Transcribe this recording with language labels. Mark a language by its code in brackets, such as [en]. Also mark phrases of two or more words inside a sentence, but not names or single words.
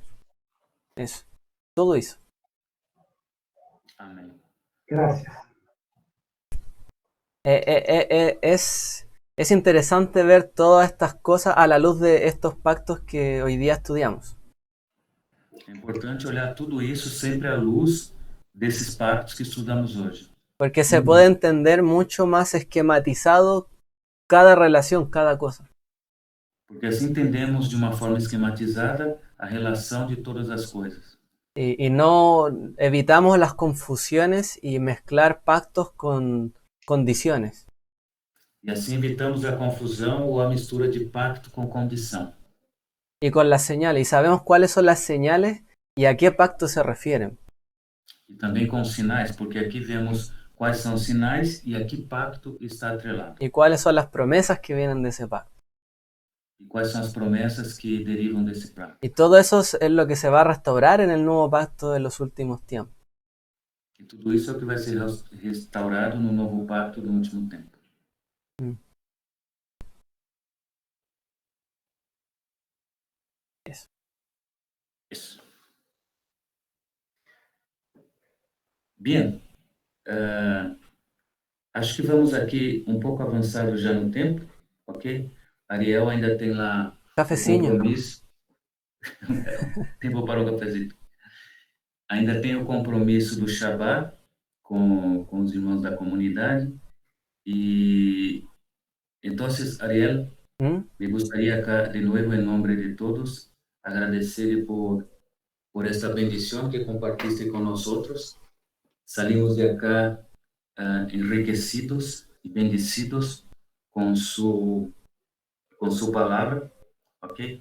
[pt] Isso. Tudo isso. Amém. [es] Gracias. Es interesante ver todas estas cosas a la luz de estos pactos que hoy día estudiamos. [pt] É importante olhar tudo isso sempre à luz desses pactos que estudamos hoje. [es] Porque se puede entender mucho más esquematizado cada relación, cada cosa. [pt] Porque assim entendemos de uma forma esquematizada a relação de todas as coisas. [es] Y no evitamos las confusiones y mezclar pactos con condiciones. [pt] E assim evitamos a confusão ou a mistura de pacto com condição. [es] Y con las señales. Y sabemos cuáles son las señales y a qué pacto se refieren. [pt] E também com os sinais, porque aqui vemos quais são os sinais e a que pacto está atrelado. [es] Y cuáles son las promesas que vienen de ese pacto. [pt] E quais são as promessas que derivam desse pacto. [es] Y todo eso es lo que se va a restaurar en el nuevo pacto de los últimos tiempos. [pt] E tudo isso é o que vai ser restaurado no novo pacto do último tempo. Isso. Bem, acho que vamos aqui um pouco avançado já no tempo, ok? Ariel ainda tem lá o Cafecinho. compromisso. Tempo para um cafezinho. Ainda tem o compromisso do Shabbat com os irmãos da comunidade. E então, [es] Ariel, me gustaría acá, de nuevo, en nombre de todos, agradecerle por esta bendición que compartiste con nosotros. Salimos de acá enriquecidos y bendecidos con su palabra, ¿ok?